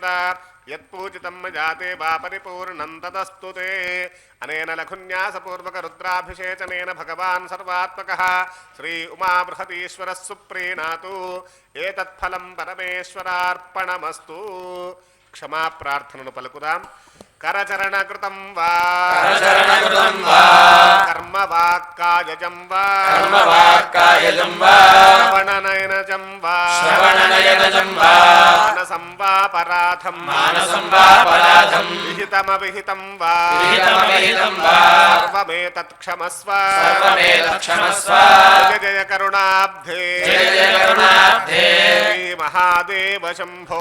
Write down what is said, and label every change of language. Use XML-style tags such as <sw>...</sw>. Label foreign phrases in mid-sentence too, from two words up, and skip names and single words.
<sa>యత్పూజితం మజాతే వా పరిపూర్ణం తదస్తు తే. అనేన లఘున్యాసపూర్వక రుద్రాభిషేచనేన భగవాన్ సర్వాత్మకః శ్రీ ఉమా బృహదీశ్వరः సుప్రీణాతు. ఏతత్ఫలం పరమేశ్వరార్పణమస్తు.</sa> <te>క్షమా ప్రార్థనను పలుకుదాం.</te> <sa>करचरणकृतं वा कर्म वाक्कायजं वा श्रवणनयनजं वा मानसं वा पराधं विहितमविहितं वा सर्वमेतत्क्षमस्व जय जय करुणाब्धे श्री महादेव शंभो</sa>